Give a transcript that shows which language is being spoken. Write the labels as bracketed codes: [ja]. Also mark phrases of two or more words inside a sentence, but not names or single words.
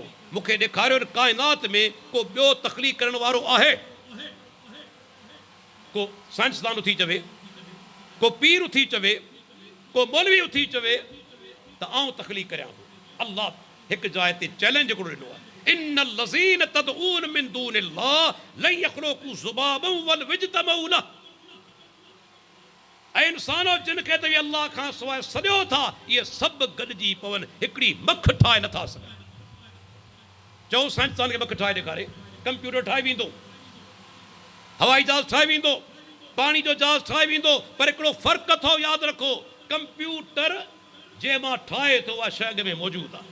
[sd] मूंखे ॾेखारियो कायनात में को ॿियो तख़लीक़ करण वारो आहे? को साइंसदान उथी चवे, को पीर उथी चवे, को मौलवी उथी चवे त आउं तख़लीक़ करियां थो। अल्लाह हिकु जाइ ते चैलेंज हिकिड़ो ॾिनो आहे, [ar] إن الذين تدعون من دون الله لن يخلقوا ذبابا ولو اجتمعوا له. [sd] ऐं इंसानो जिन खे त अल्लाह खां सवाइ सॼो था, इहे सभु गॾिजी पवनि, हिकिड़ी मख ठाहे नथा सघनि। चओ साइंसदान खे मख ठाहे ॾेखारे, कंप्यूटर ठाहे वेंदो, हवाई जहाज़ ठाहे वेंदो, पाणी जो जहाज़ ठाहे वेंदो, पर हिकिड़ो फ़र्क़ु अथव, यादि रखो, कंप्यूटर जंहिं मां ठाहे थो उहा शइ अॻ में मौजूदु आहे।